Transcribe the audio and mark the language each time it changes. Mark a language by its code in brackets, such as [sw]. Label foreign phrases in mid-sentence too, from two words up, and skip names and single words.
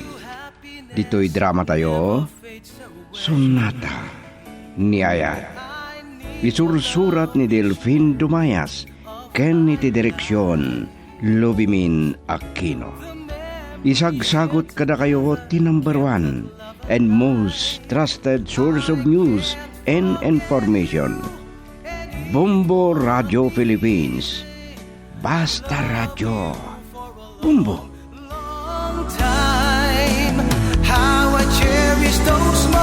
[ilo] Dito'y drama tayo, Sonata ni Ayat. Isursurat ni Delfin Dumayas, ken iti direksyon Lubimin Aquino. Isagsagot kada kayo ti [en] number 1 and most trusted source of news and information. [ilo] Bombo Radio Philippines. Basta Radio. Bombo. [en] long time. How I cherish those